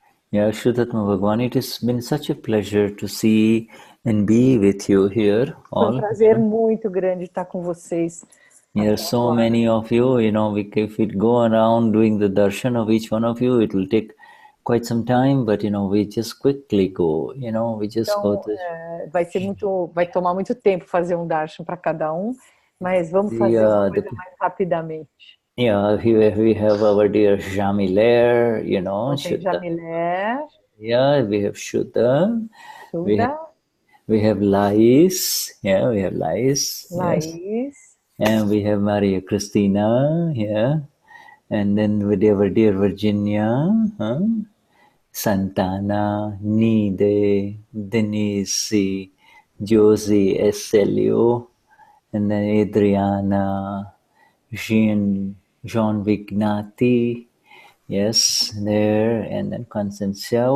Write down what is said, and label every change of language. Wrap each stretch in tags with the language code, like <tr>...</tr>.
<en>Yeah, Vishuddhatma Bhagwan, it has been such a pleasure to see and be with you here.</en> <pt>Foi prazer muito grande estar com vocês.</pt> <en>There are so many of you, you know, if we go around doing the darshan of each one of you, it will take quite some time, but, you know, we just quickly go, you know, we just go to...</en> <pt>vai tomar muito tempo fazer darshan para cada mas vamos fazer uma coisa mais rapidamente.</pt> <en>Yeah, we have our dear Jamiler, you know, Jamiler. Yeah, we have Shuddha. We have Lais. Yeah, we have Lais. Yes. And we have Maria Christina. Yeah. And then with our dear Virginia, Santana, Nide, Denize, Josie, SLU, and then Adriana, Jean Vignati, yes, there, and then Constantia.</en>